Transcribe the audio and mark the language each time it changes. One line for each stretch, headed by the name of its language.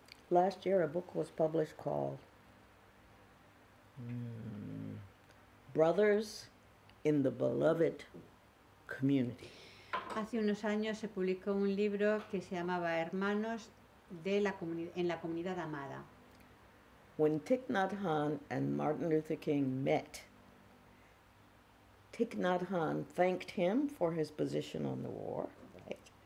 English: Last year, a book was published called Brothers in the Beloved Community.
Spanish: Hace unos años se publicó un libro que se llamaba Hermanos de en la comunidad amada.
English: When Thich Nhat Hanh and Martin Luther King met, Thich Nhat Hanh thanked him for his position on the war, right?